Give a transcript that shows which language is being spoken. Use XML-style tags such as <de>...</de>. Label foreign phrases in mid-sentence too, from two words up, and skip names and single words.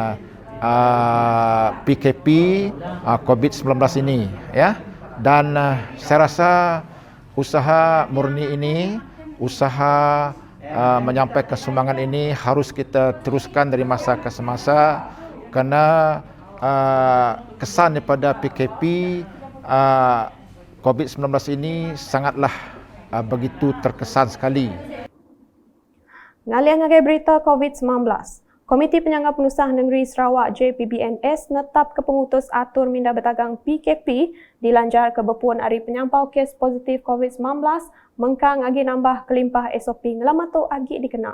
<ms>PKP COVID-19 ini dan saya rasa usaha murni ini, usaha menyampaikan sumbangan ini harus kita teruskan dari masa ke semasa kerana kesan daripada PKP COVID-19 ini sangatlah begitu terkesan sekali.</ms> <iba>Ngalih ngagai berita COVID-19, Komiti Penyangga Pengusaha Negeri Sarawak JPBNS netap ke pengutus atur minda berdagang PKP dilanjar ke berpuan hari penyampau kes positif COVID-19 mengkang agi nambah kelimpah SOP ngelamatu agi dikena.</iba>